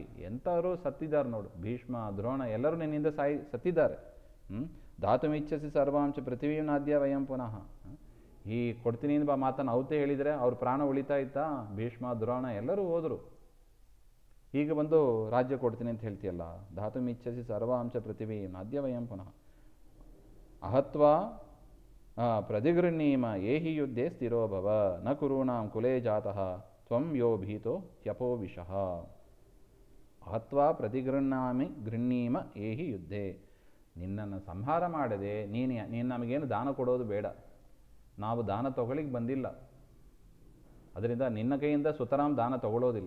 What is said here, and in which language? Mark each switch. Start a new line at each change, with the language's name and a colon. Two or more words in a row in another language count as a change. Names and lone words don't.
Kannada: ಎಂಥವರು ಸತ್ತಿದ್ದಾರೆ ನೋಡು, ಭೀಷ್ಮ ದ್ರೋಣ ಎಲ್ಲರೂ ನಿನ್ನಿಂದ ಸತ್ತಿದ್ದಾರೆ.
Sanskrit: ಧಾತುಮಿಚ್ಛಸಿ ಸರ್ವಾಂಶ ಪೃಥಿವೀಂ ನಾದ್ಯ ವಯಂ ಪುನಃ.
Kannada: ಈ ಕೊಡ್ತೀನಿ ಬಾ ಮಾತನ್ನು ಅವತ್ತೇ ಹೇಳಿದರೆ ಅವ್ರ ಪ್ರಾಣ ಉಳಿತಾ ಇತ್ತಾ? ಭೀಷ್ಮ ದ್ರೋಣ ಎಲ್ಲರೂ ಹೋದರು. ಈಗ ಬಂದು ರಾಜ್ಯ ಕೊಡ್ತೀನಿ ಅಂತ ಹೇಳ್ತೀಯಲ್ಲ.
Sanskrit: ಧಾತುಮಿಚ್ಛಸಿ ಸರ್ವಾಂಶ ಪೃಥಿವೀಂ ನಾದ್ಯ ವಯಂ ಪುನಃ ಅಹತ್ವಾ ಪ್ರತಿಗೃಹ್ಣೀಮ ಏಹಿ ಯುದ್ಧೇ ಸ್ಥಿರೋ ಭವ ನ ಕುರುಣಾಂ ಕುಲೇ ಜಾತಃ ತ್ವಂ ಯೋ ಭೀತೋ ತ್ಯಪೋ ವಿಷಃ. ಅಹತ್ವಾ ಗೃಹ್ಣೀಮ ಏಹಿ ಯುದ್ಧೇ.
Kannada: ನಿನ್ನನ್ನು ಸಂಹಾರ ಮಾಡದೆ ನೀನು ನಮಗೇನು ದಾನ ಕೊಡೋದು ಬೇಡ, ನಾವು ದಾನ ತಗೊಳ್ಳಿಕ್ಕೆ ಬಂದಿಲ್ಲ. ಅದರಿಂದ ನಿನ್ನ ಕೈಯಿಂದ ಸುತರಾಮ್ ದಾನ ತಗೊಳ್ಳೋದಿಲ್ಲ.